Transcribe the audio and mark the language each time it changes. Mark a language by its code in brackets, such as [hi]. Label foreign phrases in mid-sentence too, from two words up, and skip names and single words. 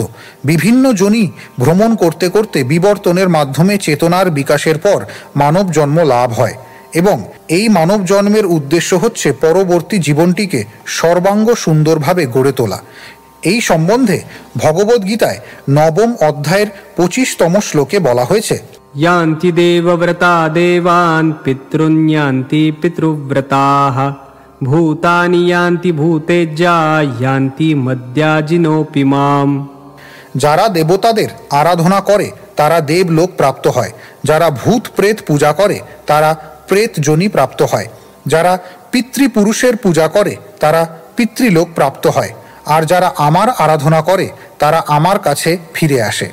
[bn] বিভিন্ন জনি ভ্রমণ করতে করতে বিবর্তনের মাধ্যমে চেতনার বিকাশের পর মানব জন্ম লাভ হয় এবং এই মানব জন্মের উদ্দেশ্য হচ্ছে পরবর্তী জীবনটিকে সর্বাঙ্গ সুন্দরভাবে গড়ে তোলা। এই সম্বন্ধে ভগবদ্গীতায় ৯ম অধ্যায়ের ২৫তম শ্লোকে বলা হয়েছে, [sa] यान्ति देवव्रता देवान् पितॄन्यान्ति पितृव्रताः भूतानि यान्ति भूतेज्या यान्ति मद्याजिनोऽपि माम्। [bn] যারা দেবতাদের আরাধনা করে তারা দেবলোক প্রাপ্ত হয়, যারা ভূত প্রেত পূজা করে তারা প্রেত যোনি প্রাপ্ত হয়, যারা পিতৃপুরুষের পূজা করে তারা পিতৃলোক প্রাপ্ত হয়, আর যারা আমার আরাধনা করে তারা আমার কাছে ফিরে আসে।